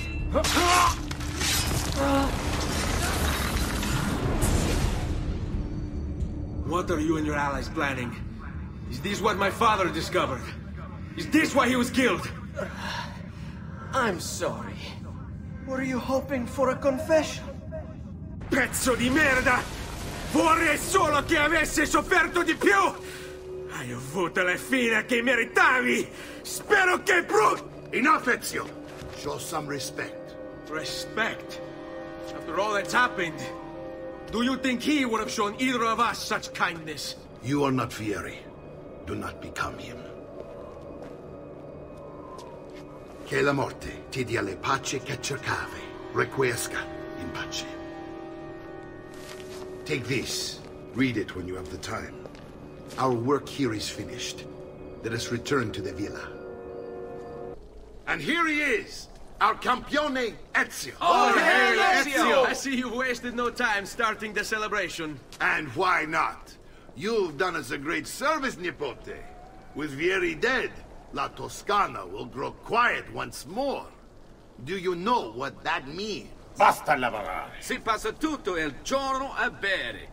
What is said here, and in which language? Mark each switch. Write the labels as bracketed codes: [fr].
[en] What are you and your allies planning? Is this what my father discovered? Is this why he was killed? I'm sorry. Were you hoping for a confession? [it] Pezzo di merda! Vorrei solo che avessi sofferto di più! Hai avuto la fine che meritavi! Spero che [en] Enough, Ezio! Show some respect. Respect? After all that's happened, do you think he would have shown either of us such kindness? You are not Vieri. Do not become him. [it] Che la morte ti dia le pace che cercavi. [la] Requiesca in pace. [en] Take this. Read it when you have the time. Our work here is finished. Let us return to the villa. And here he is! Our campione, Ezio! Oh, hey, Ezio! I see you wasted no time starting the celebration. And why not? You've done us a great service, Nipote. With Vieri dead, La Toscana will grow quiet once more. Do you know what that means? [it] Basta lavorare. Si passa tutto il giorno a bere.